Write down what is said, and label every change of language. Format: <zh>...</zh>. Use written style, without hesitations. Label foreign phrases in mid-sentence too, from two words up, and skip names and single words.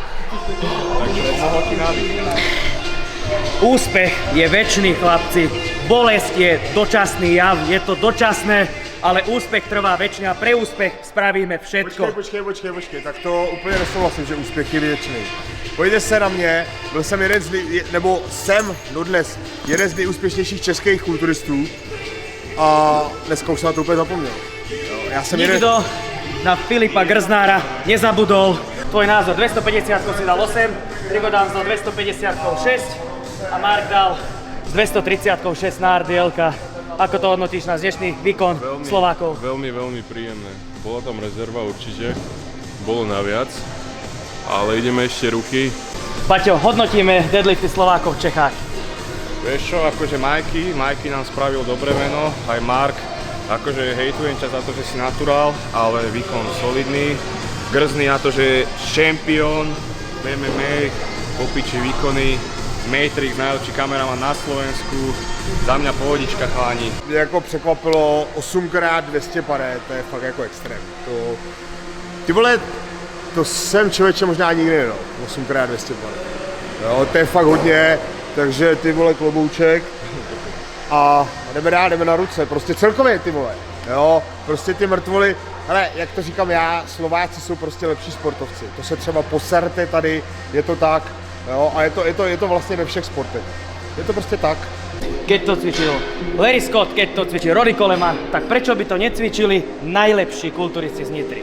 <sk>Úspech je večný, chlapci. Bolesť je dočasný jav, je to dočasné, ale úspech trvá večne a pre úspech spravíme všetko.</sk> <cs>Počkej, tak to úplně nesouhlasím, že úspěch je věčný. Pojďte se na mě, byl jsem jsem dodnes jeden z nejúspěšnějších českých kulturistů a dneska už jsem na to úplně zapomněl. Já jsem</cs> <sk>Nikto na Filipa Grznára nezabudol. Tvoj názor, 250 si dal 8, Rigo Danza 250 6 a Mark dal s 230 6 na RDL-ka. Ako to hodnotíš na dnešný výkon Slovákov? Veľmi príjemné. Bola tam rezerva určite, bolo naviac, ale ideme ešte ruky. Paťo, hodnotíme deadlifty Slovákov v Čechách. Vieš čo, akože Majky nám spravil dobré meno, aj Mark, Akože hejtujem ťa za to, že si naturál, ale výkon solidný. Grzný na to, že šampión MMA, popiči výkony, Matrix, nejlepší kameraman na Slovensku, za mňa pohodička chalani.</sk> <cs>Mě jako překvapilo 8x200 pade, to je fakt jako extrém. Ty vole, to jsem člověče možná nikdy nedal, 8x200 pade. Jo, to je fakt hodně, takže ty vole klobouček. A jdeme na ruce, prostě celkově ty vole, jo, prostě ty mrtvoly, hele, jak to říkám já, Slováci jsou prostě lepší sportovci, to se třeba poserte tady, je to tak, jo, a je to vlastně ve všech sportech, je to prostě tak.</cs> <sk>Keď to cvičil Larry Scott, keď to cvičil Rory Coleman, tak prečo by to necvičili najlepší kulturisti z Nitry?</sk>